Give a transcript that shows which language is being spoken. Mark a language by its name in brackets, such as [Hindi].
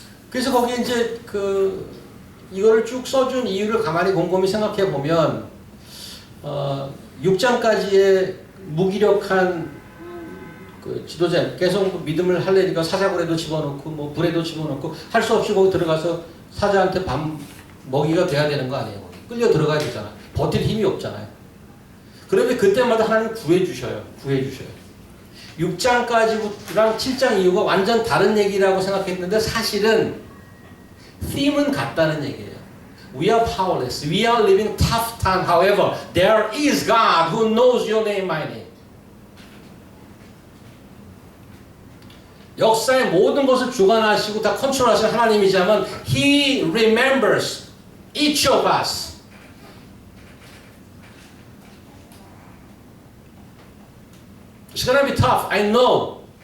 [Korean] 그래서 거기에 이제 이거를 쭉 써준 이유를 가만히 곰곰이 생각해 보면 6장까지의 무기력한 지도자 계속 믿음을 하려니까 사자굴에도 집어넣고 불에도 집어넣고 할 수 없이 거기 들어가서 사자한테 밥 먹이가 돼야 되는 거 아니에요. 거기. 끌려 들어가야 되잖아. 버틸 힘이 없잖아요. 그런데 그때마다 하나님 구해주셔요. 6장까지랑 7장 이후가 완전 다른 얘기라고 생각했는데 사실은 theme은 같다는 얘기예요. [English] We are powerless. We are living tough time. However, there is God who knows your name, my name. [Korean] 역사의 모든 것을 주관하시고 다 컨트롤하시는 하나님이지만 [English] He remembers each of us. It's gonna be tough. I know.